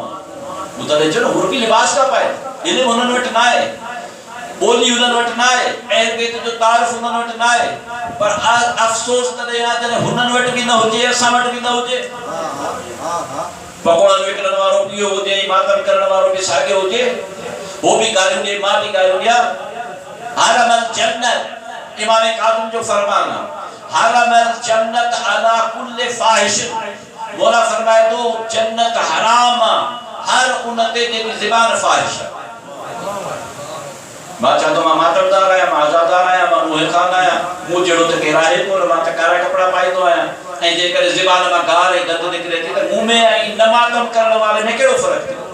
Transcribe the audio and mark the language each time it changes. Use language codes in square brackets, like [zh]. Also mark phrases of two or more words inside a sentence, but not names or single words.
[sd] ॿुधंदे चयो न, हुर बि लिबास था पाए, इल्मु हुननि वटि न आहे, ॿोली हुननि वटि न आहे, अहल बैत जो तारीफ़ हुननि वटि न आहे, पर अफ़सोस तॾहिं आहे जॾहिं हुननि वटि बि न हुजे, असां वटि बि न हुजे। पकोड़नि विकिणण वारो इहो हुजे, मातम करण वारो बि साॻियो हुजे, हो बि ॻाल्हियूं ॾे, मां बि ॻाल्हियूं ॾियां। [ar] حرمت الجنة, [sd] इमाम काज़िम जो फरमान आहे, [ar] حرمت الجنة على كل فاحش. [sd] मौला फरमाए थो जन्नत हराम हर उन ते जेकी ज़बान फाहिश आहे। मां चवंदो मां मातमदार आहियां, मां आज़ादार आहियां, मां मुंहिं खान आहियां, मूं जहिड़ो त केरु आहे कोन, मां त कारा कपिड़ा पाईंदो आहियां, ऐं जेकॾहिं ज़बान मां गार ऐं गंद निकिरे थी त मुंहुं में ऐं न मातम करण वारे में कहिड़ो फ़र्क़ु थियो?